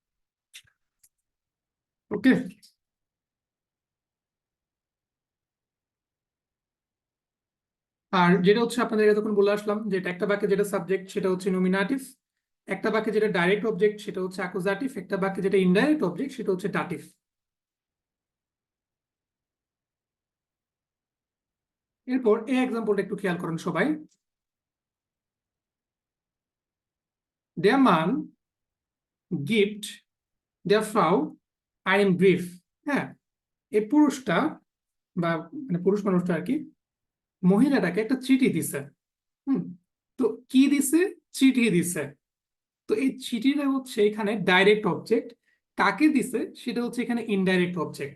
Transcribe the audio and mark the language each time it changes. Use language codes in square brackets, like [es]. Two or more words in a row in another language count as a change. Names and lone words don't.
[bn] ওকে, আর যেটা হচ্ছে আপনাদের তখন বলে আসলাম যে একটা বাক্যে যেটা সাবজেক্ট সেটা হচ্ছে নমিনাটিভ, একটা বাক্যে যেটা [en] direct object [bn] সেটা হচ্ছে অ্যাকুজাটিভ, একটা বাক্যে যেটা [en] indirect object [bn] সেটা হচ্ছে ডাটিভ। এরপর এই এক্সাম্পলটা একটু খেয়াল করেন সবাই, [de] der Mann gibt der Frau einen Brief, [bn] হ্যাঁ, এই পুরুষটা বা মানে পুরুষ মানুষটা আর কি মহিলাটাকে একটা চিঠি দিছে। হুম, তো কি দিছে? চিঠি দিছে। তো এই চিঠিটা হচ্ছে এখানে [en] direct object, [bn] কাকে দিছে সেটা হচ্ছে এখানে [en] indirect object.